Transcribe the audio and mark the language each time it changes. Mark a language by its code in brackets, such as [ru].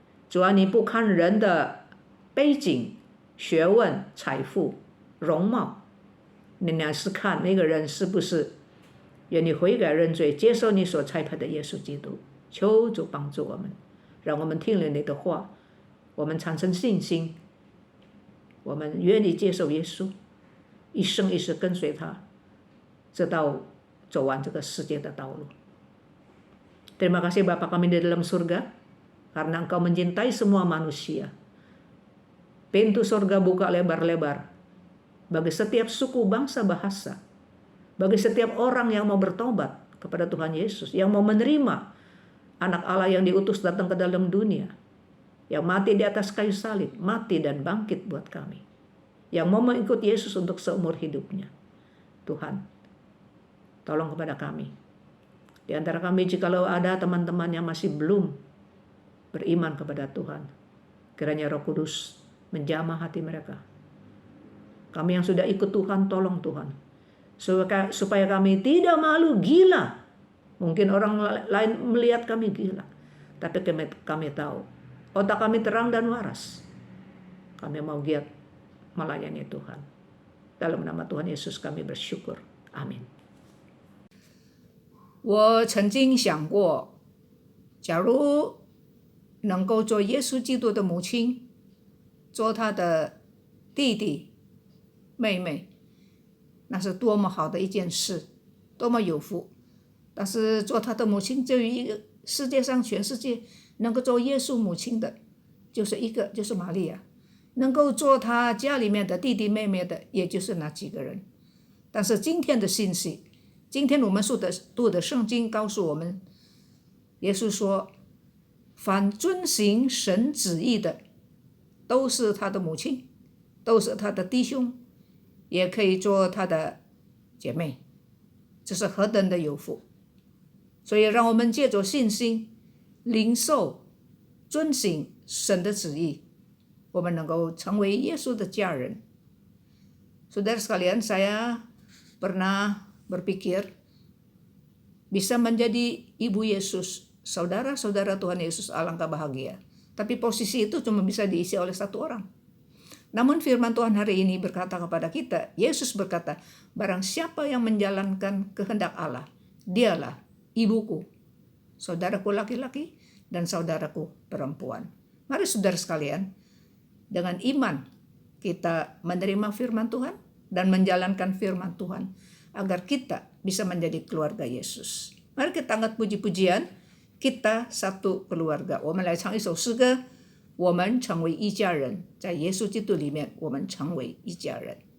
[zh] 主啊，你不看人的背景、学问、财富、容貌，你乃是看那个人是不是愿意悔改认罪，接受你所差派的耶稣基督。求主帮助我们，让我们听了你的话，我们产生信心，我们愿意接受耶稣，一生一世跟随他，直到走完这个世界的道路。 [id] Terima kasih Bapa kami di dalam surga, karena Engkau mencintai semua manusia. Pintu surga buka lebar-lebar bagi setiap suku, bangsa, bahasa, bagi setiap orang yang mau bertobat kepada Tuhan Yesus, yang mau menerima anak Allah yang diutus datang ke dalam dunia, yang mati di atas kayu salib, mati dan bangkit buat kami, yang mau mengikut Yesus untuk seumur hidupnya. Tuhan, tolong kepada kami. Di antara kami jikalau ada teman-teman yang masih belum beriman kepada Tuhan, kiranya Roh Kudus menjamah hati mereka. Kami yang sudah ikut Tuhan, tolong Tuhan, supaya kami tidak malu gila. Mungkin orang lain melihat kami gila, tapi kami tahu otak kami terang dan waras. Kami mau giat melayani Tuhan. Dalam nama Tuhan Yesus kami bersyukur. Amin. [zh] 我曾经想过，假如能够做耶稣基督的母亲，做他的弟弟、妹妹，那是多么好的一件事，多么有福。但是做他的母亲，就一个世界上全世界能够做耶稣母亲的，就是一个，就是玛利亚。能够做他家里面的弟弟妹妹的，也就是那几个人。但是今天的信息，今天我们读的圣经告诉我们，耶稣说，凡遵行神旨意的，都是他的母亲，都是他的弟兄，也可以做他的姐妹，这是何等的有福！所以让我们借着信心，领受、遵行神的旨意，我们能够成为耶稣的家人。 [id] Saudara sekalian, saya pernah berpikir bisa menjadi ibu Yesus, saudara-saudara Tuhan Yesus, alangkah bahagia. Tapi posisi itu cuma bisa diisi oleh satu orang. Namun firman Tuhan hari ini berkata kepada kita, Yesus berkata, barang siapa yang menjalankan kehendak Allah, dialah ibuku, saudaraku laki-laki, dan saudaraku perempuan. Mari saudara sekalian, dengan iman kita menerima firman Tuhan dan menjalankan firman Tuhan, agar kita bisa menjadi keluarga Yesus. Mari kita angkat puji-pujian, kita satu keluarga。 [zh] 我们来唱一首诗歌，我们成为一家人，在耶稣基督里面，我们成为一家人。